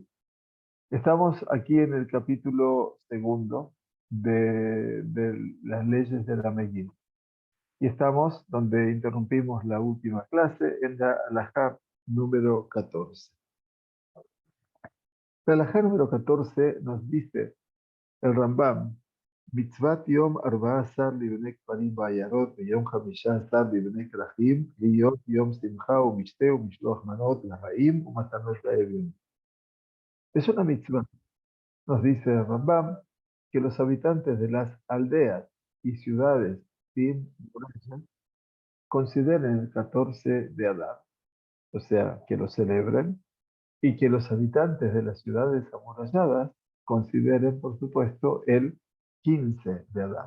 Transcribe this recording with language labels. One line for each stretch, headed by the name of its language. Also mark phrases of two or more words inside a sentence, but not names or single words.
Spanish: Estamos aquí en el capítulo segundo de las leyes de la Meguín y estamos donde interrumpimos la última clase en la halajá número 14. La halajá número 14 nos dice el Rambam,
Hebrew: מצוות יום 14 לבני כפרים בעיירות ויום 15 לבני כרכים להיות יום שמחה ומשתה ומשלוח מנות לרעים ומתנות לאביונים.
Spanish: Es una mitzvah, nos dice el Rambam, que los habitantes de las aldeas y ciudades sin murallas consideren el 14 de Adar, o sea, que lo celebren, y que los habitantes de las ciudades amuralladas consideren, por supuesto, el 15 de Adar.